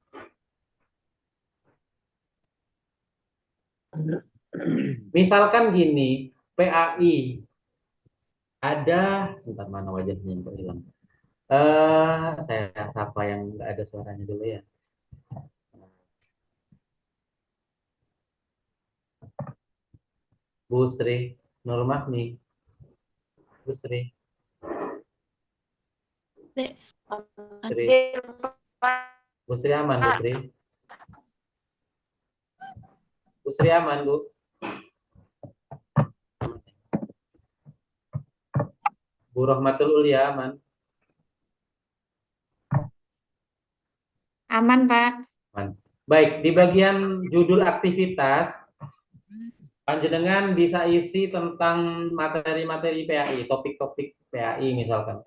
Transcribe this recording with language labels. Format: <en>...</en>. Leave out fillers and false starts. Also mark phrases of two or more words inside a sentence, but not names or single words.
<id>Misalkan gini, PAI ada, sebentar mana wajahnya yang hilang. Saya sapa yang nggak ada suaranya dulu ya. Bu Sri Nur Mahmi. Bu Sri. Sri. Bu Sri aman, Bu Sri. Bu Sri aman, Bu. Bu Rahmatul Ulia aman. Aman, Pak. Aman. Baik, di bagian judul aktivitas panjenengan bisa isi tentang materi-materi PAI, topik-topik PAI misalkan.</id>